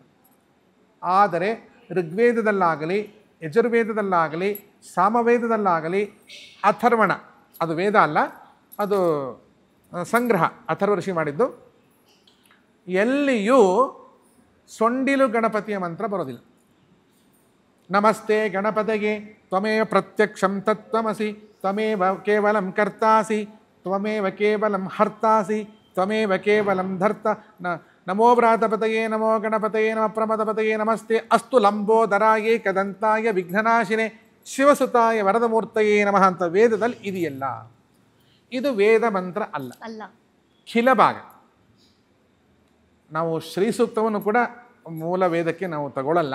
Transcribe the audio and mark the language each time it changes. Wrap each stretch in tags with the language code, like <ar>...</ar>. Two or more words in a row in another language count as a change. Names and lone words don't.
<kn>ಆದರೆ ಋಗ್ವೇದದಲ್ಲಾಗಲಿ, ಯಜುರ್ವೇದದಲ್ಲಾಗಲಿ, ಸಾಮವೇದದಲ್ಲಾಗಲಿ, ಅಥರ್ವಣ, ಅದು ವೇದ ಅಲ್ಲ, ಅದು ಸಂಗ್ರಹ, ಅಥರ್ವ ಋಷಿ ಮಾಡಿದ್ದು, ಎಲ್ಲಿಯೂ ಸೊಂಡಿಲು ಗಣಪತಿಯ ಮಂತ್ರ ಬರೋದಿಲ್ಲ.</kn> <sa>ನಮಸ್ತೆ ಗಣಪತಿಗೆ ತ್ವಮೇವ ಪ್ರತ್ಯಕ್ಷಂ ತತ್ವಮಸಿ ತ್ವಮೇವ ಕೇವಲಂ ಕರ್ತಾಸಿ ತ್ವಮೇವ ಕೇವಲಂ ಹರ್ತಾಸಿ ತ್ವಮೇವ ಕೇವಲಂ ಧರ್ತ ನಮೋ ವ್ರಾತಪತಯೇ ನಮೋ ಗಣಪತಯೇ ನಮ ಪ್ರಮದಪತಯೇ ನಮಸ್ತೆ ಅಸ್ತು ಲಂಬೋದರಾಯೇ ಕದಂತಾಯ ವಿಘ್ನನಾಶಿನೇ ಶಿವಸುತಾಯ ವರದಮೂರ್ತಯೇ ನಮಃ</sa> <kn>ಅಂತ ವೇದದಲ್ಲಿ ಇದೆಯಲ್ಲ. ಇದು ವೇದ ಮಂತ್ರ ಅಲ್ಲ, ಖಿಲ ಭಾಗ. ನಾವು ಶ್ರೀ ಸೂಕ್ತವನ್ನು ಕೂಡ ಮೂಲ ವೇದಕ್ಕೆ ನಾವು ತಗೊಳ್ಳಲ್ಲ.</kn>